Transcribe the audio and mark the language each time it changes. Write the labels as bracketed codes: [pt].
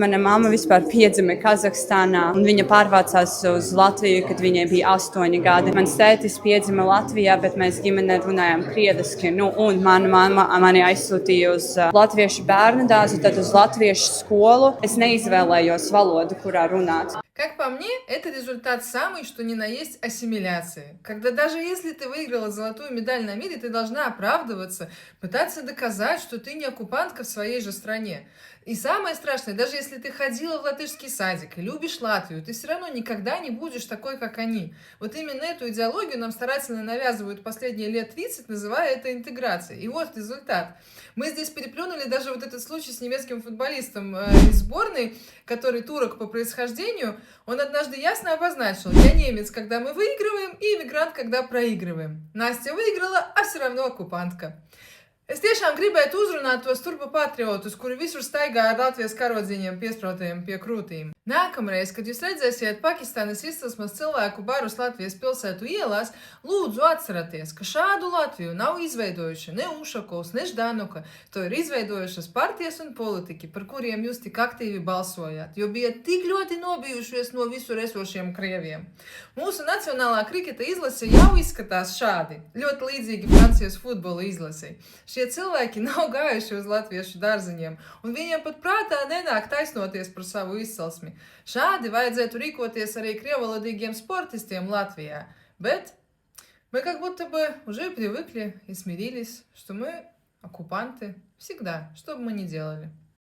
[lv] Mana mamma vispār piedzima Kazahstānā, un viņa pārvācās uz Latviju, kad viņai bija 8 gadi. Mans tētis piedzima Latvijā, bet mēs ģimenē runājām krieviski. Un mana mamma mani aizsūtīja uz latviešu bērnu dārzu, tad uz latviešu skolu. Es neizvēlējos valoду, kurā runāt. [ru] Как по мне, это результат самый, что ни на есть ассимиляции. Когда даже если ты выиграла золотую медаль на мире, ты должна оправдываться, пытаться доказать, что ты не оккупантка в своей же стране. И самое страшное, даже если ты ходила в латышский садик и любишь Латвию, ты все равно никогда не будешь такой, как они. Вот именно эту идеологию нам старательно навязывают последние лет 30, называя это интеграцией. И вот результат. Мы здесь переплюнули даже вот этот случай с немецким футболистом из сборной, который турок по происхождению. Он однажды ясно обозначил: я немец, когда мы выигрываем, и иммигрант, когда проигрываем. Настя выиграла, а все равно оккупантка. [lv] Es tiešām gribētu uzrunāt tos turpa patriotus, kuri visur staigā ar Latvijas karodziņiem piesprotajiem pie krūtīm. Nākamreiz, kad jūs redzēsiet Pakistānas izcelsmes cilvēku barus Latvijas pilsētu ielās, lūdzu atcerieties, ka šādu Latviju nav izveidojuši ne Ušakovs, ne Ždanuka. To ir izveidojušas partijas un politiķi, par kuriem jūs tik aktīvi balsojāt, jo bijat tik ļoti nobijušies no visur esošiem krieviem. Mūsu nacionālā kriketa izlase jau izskatās šādi, ļoti līdzīgi Francijas futbola izlasei. Šie cilvēki nav gājuši uz latviešu dārziņiem, un viņiem pat prātā nenāk taisnoties par savu izcelsmi. Šādi vajadzētu rīkoties arī krievvalodīgiem [ru] спортистам Латвии. [lv] Bet [ru] мы как будто бы уже привыкли и смирились, что мы оккупанты всегда, что бы мы ни делали.